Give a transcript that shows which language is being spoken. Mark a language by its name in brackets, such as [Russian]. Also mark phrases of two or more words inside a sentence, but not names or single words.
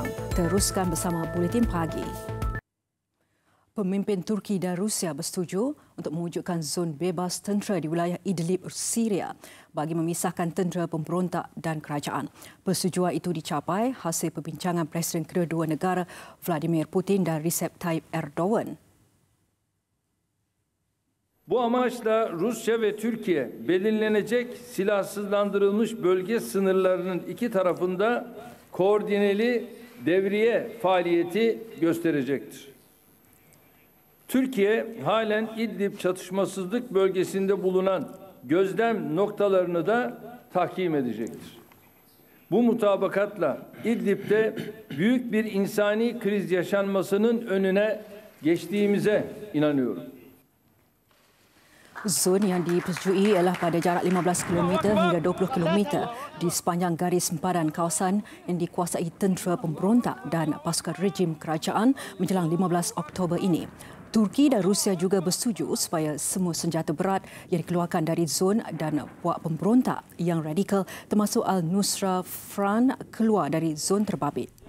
[Malay] Teruskan bersama Buletin Pagi. Pemimpin Turki dan Rusia bersetuju untuk mewujudkan zon bebas tentera di wilayah Idlib, Syria bagi memisahkan tentera pemberontak dan kerajaan. Persetujuan itu dicapai hasil perbincangan Presiden kedua-dua negara Vladimir Putin dan Recep Tayyip Erdogan. [Turkish] Bu amaçla Rusya ve Türkiye belirlenecek silahsızlandırılmış bölge sınırlarının iki tarafında koordineli devriye faaliyeti gösterecektir. Türkiye halen İdlib çatışmasızlık bölgesinde bulunan gözlem noktalarını da tahkim edecektir. Bu mutabakatla İdlib'de büyük bir insani kriz yaşanmasının önüne geçtiğimize inanıyorum. [Malay] Zon yang dipersetujui ialah pada jarak 15 km hingga 20 km di sepanjang garis sempadan kawasan yang dikuasai tentera pemberontak dan pasukan rejim kerajaan menjelang 15 Oktober ini. Turki dan Rusia juga bersetuju supaya semua senjata berat yang dikeluarkan dari zon dan puak pemberontak yang radikal termasuk Al-Nusra Front keluar dari zon terbabit.